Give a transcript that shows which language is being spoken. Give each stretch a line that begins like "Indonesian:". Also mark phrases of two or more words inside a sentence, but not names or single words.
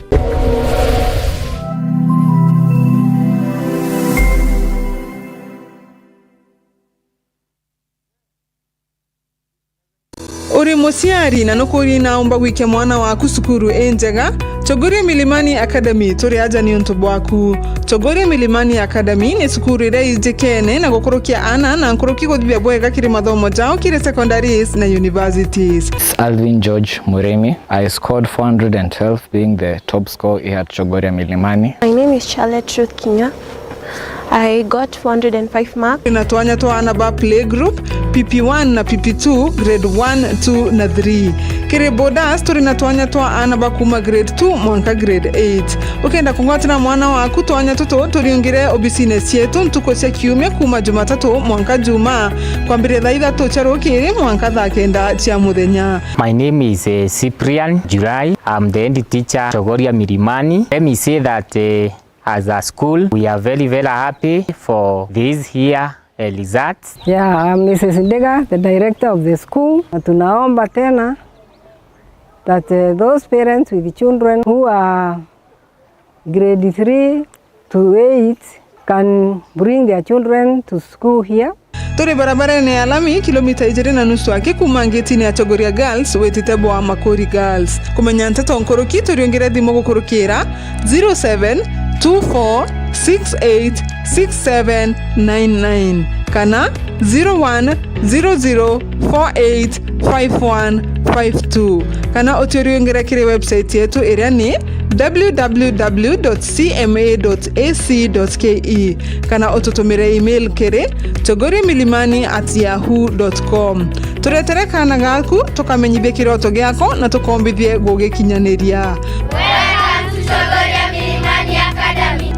Meru: Uri musiari na nukuri naomba wike mwana waku sukuru enjega. Chogoria Milimani Academy turi aja ni untu bwaku. Chogoria Milimani Academy ni sukuru ira ijekene na gukurukia ana na nkuruki guthibia bwega kiri mathomo jao kiri secondaries na universities. Alvin George Muremi.
English: I scored 412 being the top scorer here at Chogoria Milimani. My name is Charlotte Ruth Kinya. I got 405 marks.
Meru: Inatuanya tuana ba
English: play group
Meru: PP1 na PP2 grade 1, 2 na 3. Kire bodas turinatuanya tuana ba kuma grade 2 mwanka grade 8. Ukenda kungwatira mwana waku tuanya tuto turiungire obisines yetu ntuko cia kiume kuma Jumatatu mwanka Juma kwambire thaa 3 cia rukiri mwanka thaa 9 cia muthenya.
English: My name is Cyprian July. I'm the head teacher Chogoria Milimani. Let me say that as a school, we are very, very happy for this year results. Yeah, I'm Mrs. Ndega, the director of the school.
Swahili: Tunaomba tena
English: that those parents with children who are grade 3 to 8 can bring their children to school here.
Meru: Turi barabara ni alami kilomita 2.5 ake kuma ngetini ya Chogoria Girls wetitebo wa Makori Girls. Kumenya ntato nkoroki turiongera thimo gukurukira 0724686799 kana 0100485152 kana oturiongera kire website yetu iria ni www.cma.ac.ke kana otutumire email kiri chogoriamilimani@yahoo.com. Turetere kana gaku tukamenyithie kiroto giako na tukombithie gugikinyaniria.
English: Welcome to Chogoria Milimani Academy.